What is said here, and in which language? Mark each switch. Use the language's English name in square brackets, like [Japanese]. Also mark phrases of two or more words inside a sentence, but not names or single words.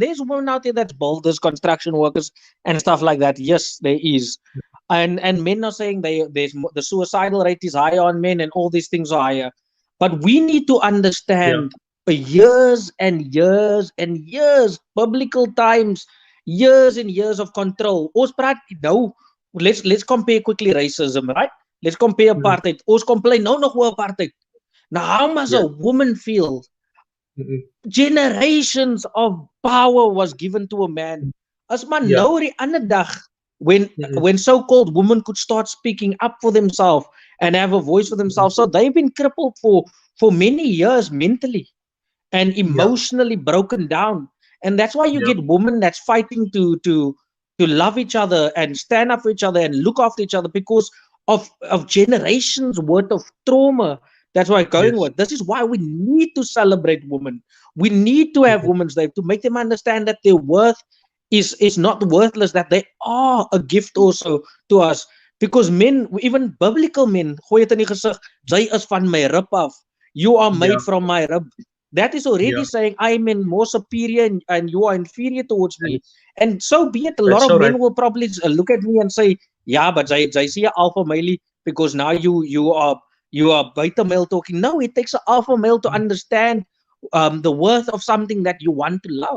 [English] There's women out there that's builders, construction workers, and stuff like that. Yes, there is. And men are saying the suicidal rate is higher on men, and all these things are higher. But we need to yeah, understand years and years and years, biblical times, years and years of control. [Afrikaans] Ons praat nou, [English] let's compare quickly racism, right? Let's compare mhm, apartheid. [Afrikaans] Ons complain nou nog oor apartheid. [English] Now, how must yeah, a woman feel? mhm, Generations of power was given to a man. [Afrikaans] As maar [English] yeah, [Afrikaans] nou die ander dag, [English] when mhm, when so-called women could start speaking up for themselves and have a voice for themselves. So they've been crippled for many years mentally and Yeah. emotionally broken down. And that's why you Yeah. get women that's fighting to love each other and stand up for each other and look after each other because of generations worth of trauma. That's why I'm going Yes. with. This is why we need to celebrate women. We need to have Mhm. Women's Day to make them understand that their worth is not worthless, that they are a gift also to us. Because men, even biblical men, [Afrikaans] gooi het in die gesig, jy is van my rib af. [English] You are Yeah. made from my rib. That is already Yeah. saying I'm in more superior and you are inferior towards And me. And so be it. A lot that's of so right. men will probably look at me and say, "Yeah, but I see a alpha male because now you are beta male talking." No, it takes an alpha male to understand the worth of something that you want to love.